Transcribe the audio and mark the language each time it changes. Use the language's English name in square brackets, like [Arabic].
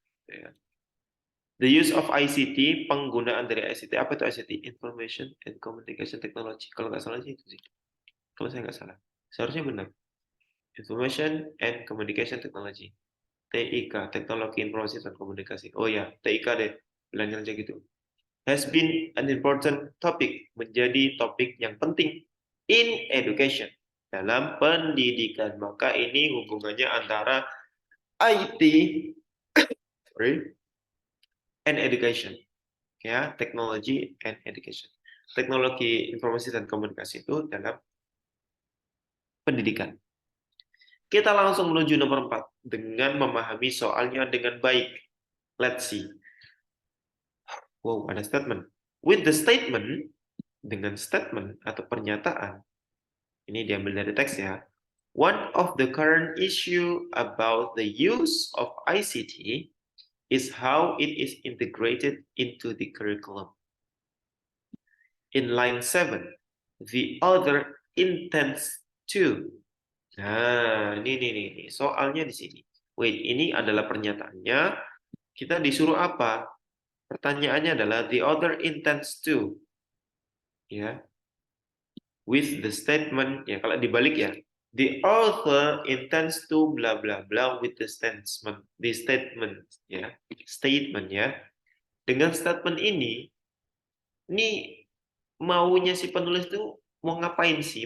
[Indonesian] Ya. [English] The use of ICT, [Indonesian] penggunaan dari ICT. Apa itu ICT? [English] Information and Communication Technology. [Indonesian] Kalau nggak salah sih itu sih. Kalau saya nggak salah. Seharusnya benar. [English] Information and Communication Technology. [Indonesian] TIK, Teknologi Informasi dan Komunikasi. Oh ya, TIK deh. Bilangnya aja gitu. [English] Has been an important topic. [Indonesian] Menjadi topik yang penting [English] in education. [Indonesian] Dalam pendidikan. Maka ini hubungannya antara [English] IT and education. [Indonesian] Ya, teknologi and education. Teknologi informasi dan komunikasi itu dalam pendidikan. Kita langsung menuju nomor 4 dengan memahami soalnya dengan baik. [English] Let's see. [Indonesian] Wow, ada statement. [English] With the statement, [Indonesian] dengan statement atau pernyataan, ini diambil dari teks ya. [English] One of the current issue about the use of ICT is how it is integrated into the curriculum. In line 7, the other intends to. [Indonesian] Nah, ini soalnya di sini. Wait, ini adalah pernyataannya. Kita disuruh apa? Pertanyaannya adalah [English] the other intends to. [Indonesian] Ya. [English] With the statement, [Indonesian] ya kalau dibalik ya. [English] The author intends to bla bla bla with the statement. The statement ya. Statement ya. [Indonesian] Dengan statement ini maunya si penulis itu mau ngapain sih?